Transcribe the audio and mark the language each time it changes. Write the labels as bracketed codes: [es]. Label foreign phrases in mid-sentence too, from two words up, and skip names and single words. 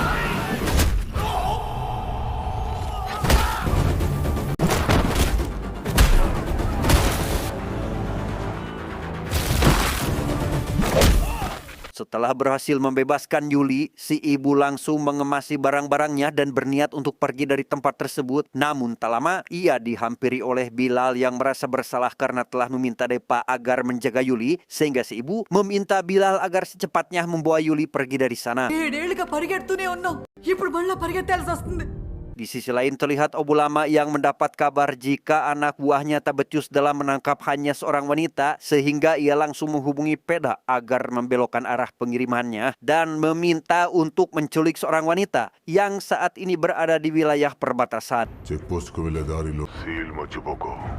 [id] Setelah berhasil membebaskan Yuli, si ibu langsung mengemasi barang-barangnya dan berniat untuk pergi dari tempat tersebut. Namun tak lama, ia dihampiri oleh Bilal yang merasa bersalah karena telah meminta Depa agar menjaga Yuli, sehingga si ibu meminta Bilal agar secepatnya membawa Yuli pergi dari sana. [te] 7 ఏళ్లుగా పరిగెడుతూనే ఉన్నావు, ఇప్పుడు మళ్ళా పరిగెత్తాల్సి వస్తుంది. [id] Di sisi lain terlihat Abu Lama yang mendapat kabar jika anak buahnya tak becus dalam menangkap hanya seorang wanita sehingga ia langsung menghubungi Peda agar membelokkan arah pengirimannya dan meminta untuk menculik seorang wanita yang saat ini berada di wilayah perbatasan. [te] చెక్ పోస్ట్కు వెళ్ళే దారిలో సీల్ మర్చిపోకు.